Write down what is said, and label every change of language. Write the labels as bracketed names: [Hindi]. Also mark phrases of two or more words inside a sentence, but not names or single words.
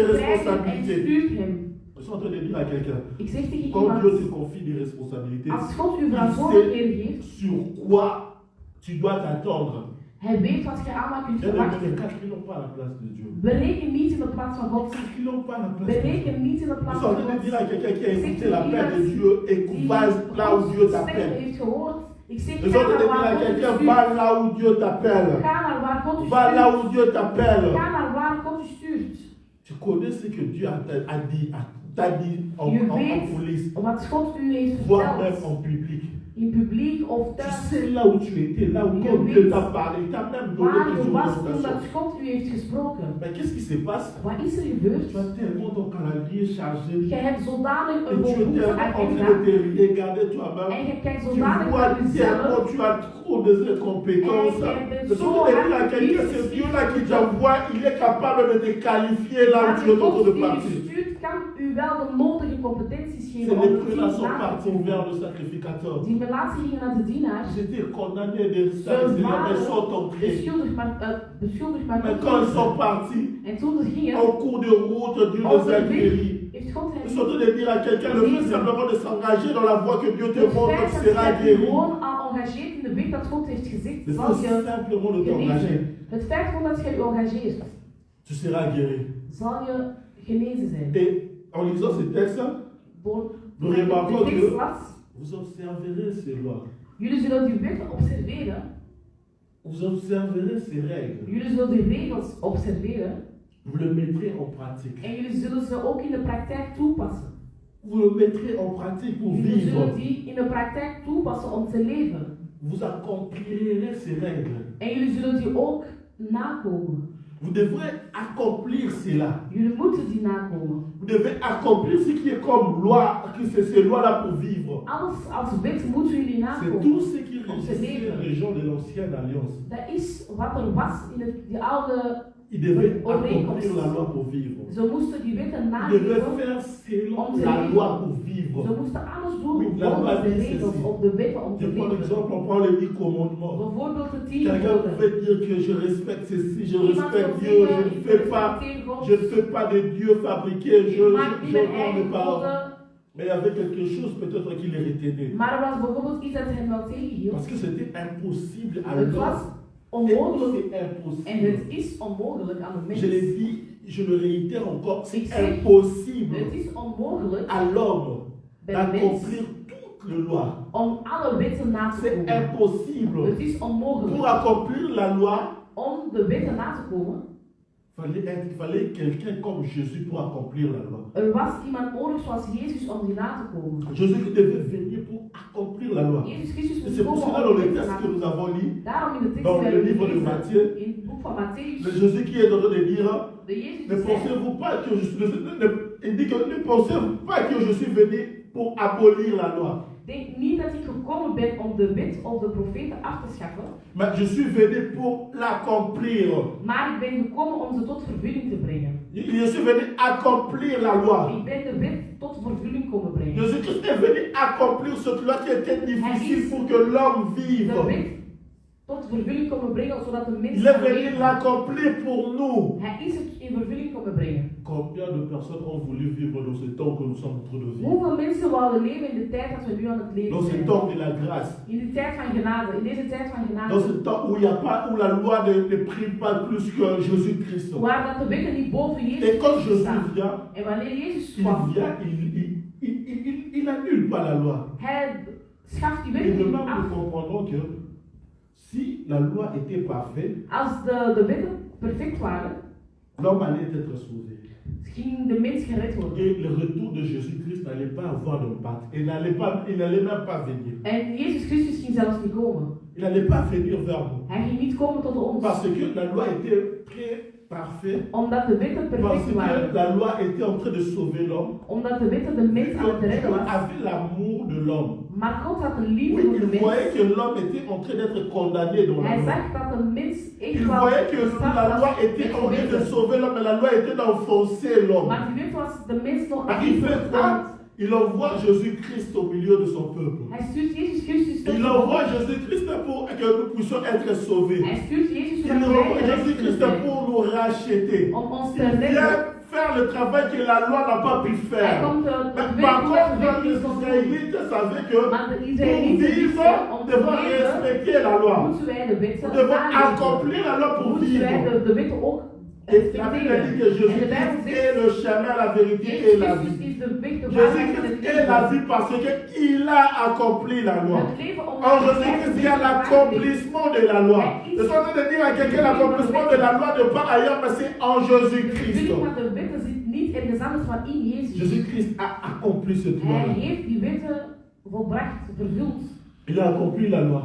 [French] En responsabilités. [Dutch] stuurt hem. [French] Je suis en train de dire à quelqu'un, [Dutch] Ik zeg tegen [French] quand Dieu [Dutch] iemand, [French] te confie des responsabilités, [Dutch] als God u [French] il [Dutch] verantwoordelijkheden [French] sait [Dutch] geeft, [French] sur quoi tu dois t'attendre. [Dutch] hij weet wat je allemaal kunt [French] Il y a des [Dutch] verwachten. [French] gens qui n'ont pas la place de Dieu. [Dutch] Bereken niet in de plaats van God. [French] Qui n'ont pas la place de Dieu. [Dutch] Bereken niet in de [French] Je [Dutch] plaats [French] suis en [Dutch] van [French] train de dire à [Dutch] God. [French] quelqu'un qui a [Dutch] Ik zeg [French] écouté [Dutch] tegen [French] l'appel de [Dutch] iemand [French] Dieu et [Dutch] die [French] va là où Dieu [Dutch] Gods stem [French] t'appelle. [Dutch] heeft gehoord. Ik zeg, [French] Je suis en [Dutch] ga [French] train de [Dutch] naar [French] dire à [Dutch] waar God u [French] quelqu'un, [Dutch] stuurt. [French] va là où Dieu t'appelle. [Dutch] Ga naar waar God u [French] Va là [Dutch] stuurt. [French] où Dieu t'appelle. [Dutch] Ga naar waar God u stuurt. [French] Tu connais ce que Dieu t'a dit en [Dutch] Je [French] coulisses, [Dutch] weet wat God u heeft [French] voire même [Dutch] verteld. [French] en public. [Dutch] In publiek of [French] Tu [Dutch] thuis. [French] sais là où tu étais, là où [Dutch] Je [French] quand [Dutch] weet [French] Dieu t'a parlé, il t'a même donné [Dutch] Waar [French] des [Dutch] u was toen [French] orientations. [Dutch] dat God u heeft gesproken. [French] Mais qu'est-ce qui se passe? [Dutch] Wat is er gebeurd? [French] Tu as tellement ton calendrier chargé [Dutch] Je hebt zodanig [French] et [Dutch] een [French] tu es [Dutch] behoefte [French] tellement [Dutch] aan [French] en train de [Dutch] agenda. [French] te regarder toi-même. [Dutch] En je kijkt [French] Tu [Dutch] zodanig [French] vois [Dutch] naar [French] tellement, [Dutch] jezelf. [French] tu as trop de cette compétence. Et il y a Je suis en train de dire à quelqu'un, des c'est Dieu-là qui t'envoie, il est capable de te qualifier là où [Dutch] Maar [French] tu es en train [Dutch] God [French] de [Dutch] die u [French] partir. [Dutch] stuurt, kan u wel de nodige competenties [French] Ces [Dutch] geven om het [French] lépreux-là [Dutch] dienst [French] sont [Dutch] na te [French] partis [Dutch] komen. [French] vers le sacrificateur. [Dutch] Die relatie gingen naar de dienaar. [French] Ils étaient condamnés de ça, [Dutch] Ze [French] mais ils sont [Dutch] waren [French] entrés. [Dutch] beschuldigd maar [French] Mais [Dutch] niet [French] quand ils sont [Dutch] toegelaten. [French] partis, [Dutch] En toen ze gingen, [French] au cours de route, Dieu les a guéris. [Dutch] heeft Heeft God [French] Je [Dutch] hem [French] suis en train de dire à quelqu'un, le fait simplement de s'engager dans la voie que Dieu te [Dutch] het [French] montre, [Dutch] feit [French] tu [Dutch] dat je [French] seras [Dutch] je [French] guéri. [Dutch] gewoon al engageert in de weg dat God heeft gezegd, [French] Il [Dutch] zal [French] faut [Dutch] je [French] simplement de t'engager. [Dutch] genezen. Het feit gewoon dat je je engageert, [French] Tu seras guéri. [Dutch] zal je genezen zijn. [French] Et en lisant ces textes, [Dutch] Door [French] nous remarquons [Dutch] de tekst [French] que [Dutch] las, [French] vous observerez ces lois. [Dutch] jullie zullen die wetten observeren, [French] Vous observerez ces règles. [Dutch] jullie zullen die regels observeren [French] Vous le mettrez en pratique. [Dutch] en jullie zullen ze ook in de praktijk toepassen. [French] Vous le mettrez en pratique pour [Dutch] Jullie zullen [French] vivre. [Dutch] die in de praktijk toepassen om te leven. [French] Vous accomplirez ces règles. [Dutch] En jullie zullen die ook nakomen. [French] Vous devrez accomplir cela. [Dutch] Jullie moeten die nakomen. [French] Vous devez accomplir ce qui est comme loi, que c'est ces lois-là pour vivre. [Dutch] Alles als wet moeten jullie [French] C'est [Dutch] nakomen. [French] tout ce qui régissait les gens de l'ancienne alliance. [Dutch] Dat is wat er was in die oude. [French] Ils devaient accomplir la loi pour vivre. [Dutch] Ze moesten die wetten [French] Ils devaient [Dutch] nakomen. [French] faire selon la loi pour vivre. [Dutch] Ze moesten alles doen [French] Oui, la loi [Dutch] volgens de [French] dit [Dutch] regels, [French] ceci. [Dutch] op de wetten om te [French] Je prends [Dutch] leven. [French] l'exemple, on prend les 10 commandements. [Dutch] Bijvoorbeeld de 10 [French] Quelqu'un [Dutch] geboden. [French] pouvait dire que je respecte ceci, je [Dutch] Iemand [French] respecte [Dutch] wil [French] Dieu, [Dutch] zeggen, [French] je [Dutch] ik [French] ne fais pas, [Dutch] respecteer God. [French] je ne fais pas de Dieu fabriqué, [Dutch] Ik maak niet mijn [French] j'honore [Dutch] eigen [French] mes parents. [Dutch] goden. [French] Mais il y avait quelque chose peut-être qui les retenait. [Dutch] Maar er was bijvoorbeeld iets dat hen wel tegenhield. [French] Parce que c'était impossible à [Dutch] Het was [French] l'homme. [Dutch] onmogelijk. [French] C'est [Dutch] En [French] impossible. [Dutch] het is onmogelijk aan de mens. [French] Je l'ai dit, je le réitère encore, c'est [Dutch] Ik zeg, [French] impossible [Dutch] het is onmogelijk [French] à l'homme [Dutch] bij de mens [French] d'accomplir toutes les lois. [Dutch] om alle wetten na te [French] C'est [Dutch] komen. [French] impossible. [Dutch] Het is onmogelijk [French] Pour accomplir la loi, [Dutch] om de wetten na te komen. [French] il fallait quelqu'un comme Jésus pour accomplir la loi. [Dutch] Er was iemand nodig zoals Jezus om die na te komen. [French] Jésus devait venir pour accomplir la loi. [Dutch] Jezus Christus [French] Et [Dutch] moest [French] c'est pour [Dutch] komen [French] cela [Dutch] om [French] dans [Dutch] de [French] le [Dutch] wetten na [French] texte [Dutch] te [French] que nous [Dutch] komen. [French] avons lu, [Dutch] Daarom in de tekst [French] dans [Dutch] die [French] le [Dutch] wij [French] livre de [Dutch] lezen, [French] Matthieu, [Dutch] in het boek van [French] le [Dutch] Matthäus, [French] Jésus qui est en train de dire, [Dutch] de Jezus [French] ne [Dutch] die zei, [French] pensez-vous pas que il dit que ne pensez-vous pas que je suis venu pour abolir la loi. [Dutch] denk niet dat ik gekomen ben om de wet of de profeten af te schaffen, [French] Mais je suis venu pour l'accomplir. [Dutch] maar ik ben gekomen om ze tot vervulling te brengen. [French] Je suis venu accomplir la loi. [Dutch] Ik ben de wet tot vervulling komen brengen. [French] Jésus-Christ est venu accomplir cette loi qui était difficile pour que l'homme [Dutch] De [French] vive. [Dutch] wet tot vervulling komen brengen zodat de mens [French] Il est [Dutch] kan [French] venu [Dutch] leven. [French] l'accomplir pour nous. [Dutch] Hij is het in vervulling komen brengen. [French] Combien de personnes ont voulu vivre dans ce temps que nous sommes en train de vivre? [Dutch] Hoeveel mensen wouden leven in de tijd dat we nu aan het leven [French] Dans ce [Dutch] zijn? [French] temps de la grâce. [Dutch] In de tijd van genade, in deze tijd van [French] Dans [Dutch] genade, [French] ce temps où il y a pas, où la loi ne prime pas plus que Jésus-Christ. [Dutch] waar dat de wetten niet boven [French] Et [Dutch] Jezus [French] quand [Dutch] Christus [French] Jésus [Dutch] staan. [French] vient, [Dutch] En wanneer Jezus [French] il [Dutch] kwam, [French] vient, il annule pas la loi. [Dutch] hij schaft die [French] Et [Dutch] wetten [French] de [Dutch] niet [French] même, [Dutch] af. [French] nous comprenons que si la loi était parfaite, [Dutch] Als de wetten perfect waren, [French] l'homme allait être sauvé. [Dutch] ging de mens gered worden. [French] Et le retour de Jésus-Christ n'allait pas avoir d'impact. Il n'allait même pas venir. [Dutch] En Jezus Christus ging zelfs niet komen. [French] Il n'allait pas venir vers nous. [Dutch] Hij ging niet komen tot ons. [French] Parce que la loi était très parfaite. [Dutch] Omdat de wetten [French] Parce [Dutch] perfect waren. [French] que la loi était en train de sauver l'homme. [Dutch] Omdat de wetten de mens aan het redden [French] Dieu [Dutch] was. [French] avait l'amour de l'homme. [Dutch] Maar God had een liefde [French] Oui, [Dutch] voor de [French] il voyait [Dutch] mens. [French] que l'homme était en train d'être condamné dans la [Dutch] Hij [French] loi. [Dutch] zag dat de mens echt [French] Il [Dutch] wel [French] voyait que [Dutch] gestraft [French] la [Dutch] was [French] loi était en [Dutch] met [French] train de [Dutch] wetten. [French] sauver l'homme, mais la loi était d'enfoncer l'homme. [Dutch] Maar die wet was de mens nog [French] Ah, il fait [Dutch] aan [French] quoi? Il envoie Jésus-Christ au milieu de son peuple. [Dutch] Hij stuurt Jezus Christus tot [French] Il envoie Jésus-Christ pour que nous puissions être sauvés. [Dutch] Hij stuurt Jezus [French] Il [Dutch] zodat [French] envoie [Dutch] wij gered [French] Jésus-Christ [Dutch] kunnen zijn. [French] pour nous racheter. [Dutch] Om ons te [French] Il [Dutch] redden. [French] vient faire le travail que la loi n'a pas pu [Dutch] Hij [French] faire. [Dutch] komt [French] Mais [Dutch] het [French] par [Dutch] werk [French] contre, [Dutch] doen [French] les [Dutch] wat we [French] Israélites savaient que [Dutch] Maar de [French] pour [Dutch] Israëlieten [French] vivre, [Dutch] wisten, om [French] nous [Dutch] te [French] devons [Dutch] leven, [French] respecter la loi. [Dutch] moeten wij de wetten [French] Nous devons [Dutch] naleven. [French] accomplir la loi pour [Dutch] Moeten wij [French] vivre. [Dutch] de wetten ook [French] Et la Bible [Dutch] respecteren. [French] dit que [Dutch] En de Bijbel [French] Jésus-Christ [Dutch] zegt, [French] est le chemin, la vérité et [Dutch] Jezus [French] la [Dutch] Christus [French] vie. [Dutch] is de weg, de waarheid en het [French] Jésus-Christ est la [Dutch] leven. [French] vie parce qu'il a accompli la loi. [Dutch] Het leven om [French] En Jésus-Christ, il y a l'accomplissement de la loi. Je suis en train de dire à quelqu'un l'accomplissement de la loi de pas ailleurs, mais c'est en Jésus-Christ. [Dutch] Jullie van de wetten zit niet ergens anders maar in Jezus. [French] Jésus-Christ a accompli cette [Dutch] Hij [French] loi. [Dutch] heeft die wetten volbracht, vervuld. [French] Il a accompli la loi.